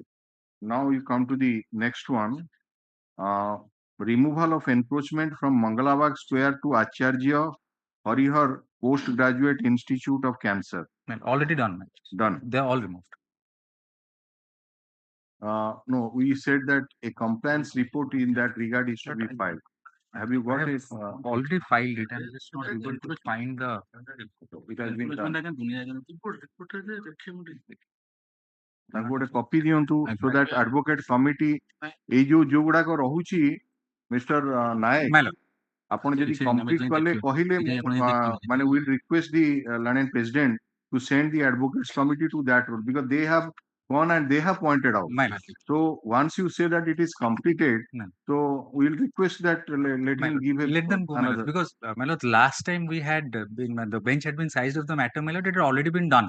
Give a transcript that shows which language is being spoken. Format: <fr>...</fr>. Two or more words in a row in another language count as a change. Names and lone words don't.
<en>Now you come to the next one. Removal of encroachment from Mangalabag Square to Acharya Harihar Postgraduate Institute of Cancer. Already done. Done. They are all removed. No, we said that a compliance report in that regard is to be filed. Have you got it? Already filed it. I'm just not able to find the. It has been done.</en> <or>ତାଙ୍କୁ ଗୋଟେ କପି ଦିଅନ୍ତୁ</or> <en>so that advocate committee</en> <or>ଏଇ ଯୋଉ ଗୁଡାକ ରହୁଛି ମିଷ୍ଟର ନାୟକ ଆପଣ ଯଦି କମ୍ପ୍ଲିଟ କଲେ କହିଲେ ମାନେ</or> <en>will request the Learned President to send the advocates committee to that road because they have gone and they have pointed out. So once you say that it is completed, so we will request that let him give let them go, another. Because my lord, last time we had the bench had been sized of the matter, my lord, it had already been done.</en>